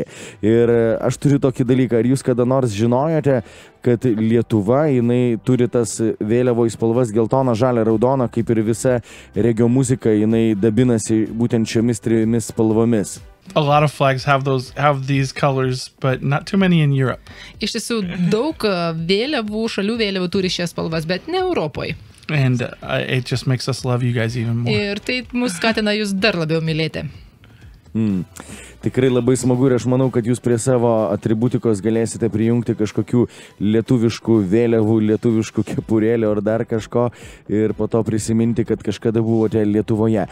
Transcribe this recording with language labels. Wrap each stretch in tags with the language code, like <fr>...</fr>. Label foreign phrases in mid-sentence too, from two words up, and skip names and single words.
<lt>Ir aš turiu tokį dalyką, ar jūs kada nors žinojote, kad Lietuva, jinai turi tas vėliavos spalvas geltoną, žalią, raudoną, kaip ir visa regio muzika, jinai dabinasi būtent šiomis trijomis spalvomis.</lt> <en>A lot of flags have these colors, but not too many in Europe.</en> <lt>Iš tiesų, daug vėliavų, šalių vėliavų turi šias spalvas, bet ne Europoje.</lt> <en>And it just makes us love you guys even more.</en> <lt>Ir tai mus skatina jūs dar labiau mylėti. Tikrai labai smagu ir aš manau, kad jūs prie savo atributikos galėsite prijungti kažkokių lietuviškų vėliavų, lietuviškų kepurėlių ar dar kažko ir po to prisiminti, kad kažkada buvote Lietuvoje.</lt>